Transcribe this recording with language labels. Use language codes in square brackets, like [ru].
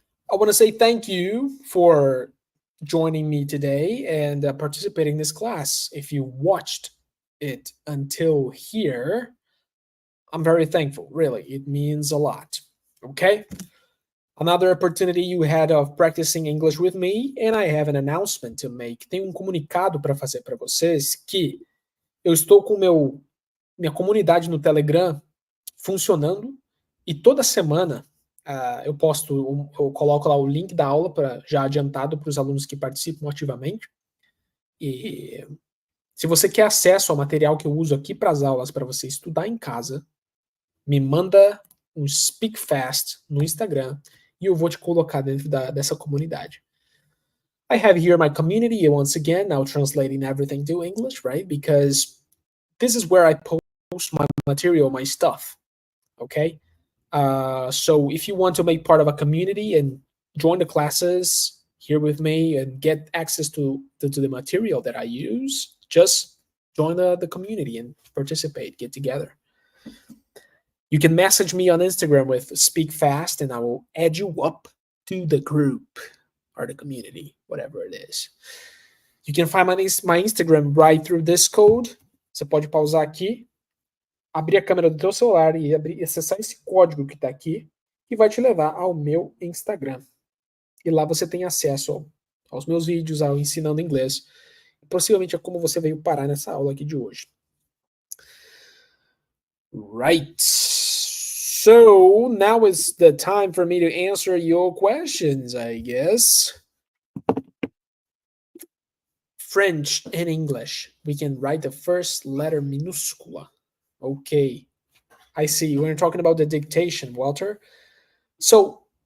[en] I want to say thank you for joining me today and participating in this class. If you watched it until here, I'm very thankful. Really, it means a lot. Okay? Another opportunity you had of practicing English with me, and I have an announcement to make. [pt] Tem comunicado para fazer para vocês que eu estou com minha comunidade no Telegram funcionando e toda semana eu posto, eu coloco lá o link da aula já adiantado para os alunos que participam ativamente. E se você quer acesso ao material que eu uso aqui para as aulas para você estudar em casa, me manda um Speak Fast no Instagram e eu vou te colocar dentro dessa comunidade. [en] I have here my community once again, now translating everything to English, right? Because this is where I post my material, my stuff, okay? So if you want to make part of a community and join the classes here with me and get access to the material that I use, just join the community and participate, get together. You can message me on Instagram with Speak Fast and I will add you up to the group or the community, whatever it is. You can find my Instagram right through this code. [pt] Você pode pausar aqui, abrir a câmera do teu celular e acessar esse código que está aqui, que vai te levar ao meu Instagram. E lá você tem acesso aos meus vídeos, ao Ensinando Inglês, e possivelmente a como você veio parar nessa aula aqui de hoje. [en] Right. So now is the time for me to answer your questions, I guess. French and English. We can write the first letter minúscula. Okay. I see. We're talking about the dictation, Walter. So